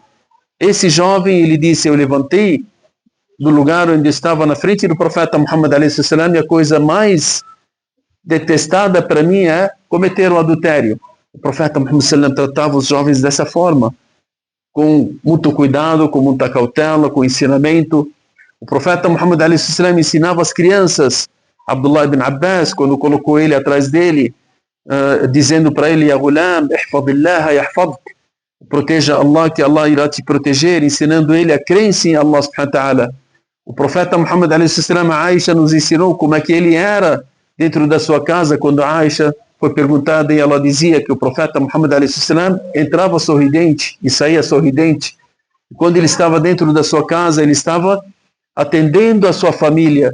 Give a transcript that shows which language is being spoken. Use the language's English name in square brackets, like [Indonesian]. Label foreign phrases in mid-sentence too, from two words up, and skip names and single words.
[Portuguese] Esse jovem, ele disse: eu levantei do lugar onde estava na frente do profeta Muhammad a.s., e a coisa mais detestada para mim é cometer um adultério. O profeta Muhammad a.s. tratava os jovens dessa forma, com muito cuidado, com muita cautela, com ensinamento. O profeta Muhammad a.s. ensinava as crianças. Abdullah ibn Abbas, quando colocou ele atrás dele, dizendo para ele: [Arabic] يا غلام احفظ الله يحفظك, [Portuguese] proteja Allah, que Allah irá te proteger, ensinando ele a crença em Allah [Arabic] سبحانه وتعالى. [Portuguese] O profeta Muhammad a.s., a Aisha nos ensinou como é que ele era dentro da sua casa. Quando a Aisha foi perguntada, e ela dizia que o profeta Muhammad a.s. entrava sorridente e saía sorridente. E quando ele estava dentro da sua casa, ele estava atendendo a sua família.